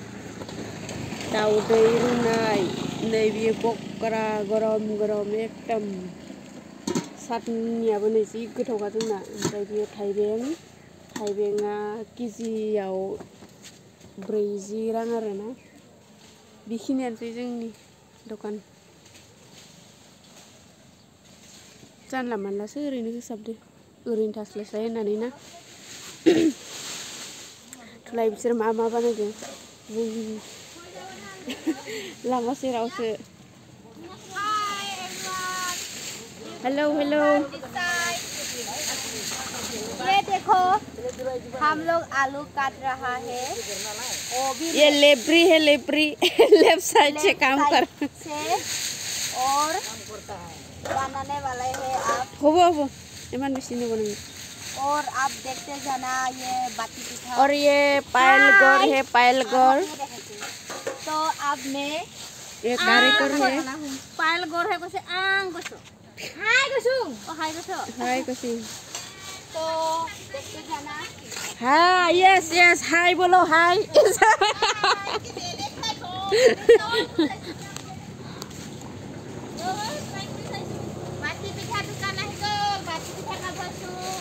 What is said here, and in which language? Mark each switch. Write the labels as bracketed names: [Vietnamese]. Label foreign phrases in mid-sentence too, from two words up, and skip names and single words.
[Bodo] दाउदै रुनाय नै बियो पकरा गरम गरम एकदम सातनियाबो नै जि गोथावखा जोंना ओमफ्राय बियो थाइबेंआ केजियाव 40 रां आरोना बेखिनियानोसै जोंनि दखान जानला मानलासो ओरैनो होसाबदो ओरैनो थास्लायस्लाय होननानै ना थुलाय बिसोर मा मा बानायदों जों लामा सेरावसो [English] hello hello [Hindi] ये देखो हम लोग आलू काट रहा है वो भी ये लेब्री है लेब्री लेफ्ट साइड से काम कर से और बनाने वाले हैं आप हो इमान बेसी नहीं बनेंगे और आप देखते जाना ये बाटी पिठा और ये पायलगौर है पायलगौर तो अब मैं ये कारीगर है पायलगौर है कैसे आंग कसो हाय कसो ओ हाय कसो हाय कसी तो देखते जाना हाँ [English] yes yes [Hindi] हाय बोलो हाय बाटी पिठा दुकान है तो बाटी पिठा का बसु